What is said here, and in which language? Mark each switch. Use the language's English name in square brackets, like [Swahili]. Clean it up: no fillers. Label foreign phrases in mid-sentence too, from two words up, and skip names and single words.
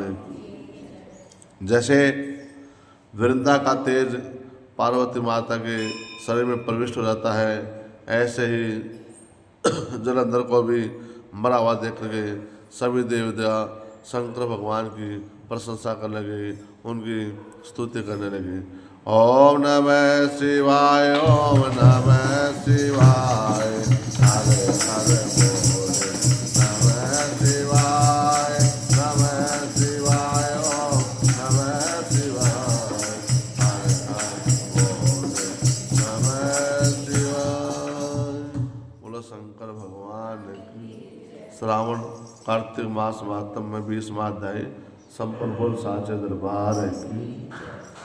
[Hindi] जैसे वृंदा का तेज पार्वती माता के शरीर में प्रविष्ट हो जाता है, ऐसे ही जलंधर को भी मरा हुआ देख के सभी देवता शंकर भगवान की प्रशंसा करने लगे, उनकी स्तुति करने लगे। [Sanskrit] ओम नमः शिवाय, ओम नमः शिवाय, हरे हरे बोले नमः शिवाय, नमः शिवाय, ओम नमः शिवाय, हरे हरे बोले नमः शिवाय। [Hindi] बोलो शंकर भगवान की। श्रावण कार्तिक मास मातम में 20वां अध्याय संपूर्ण बोल साचे दरबार है।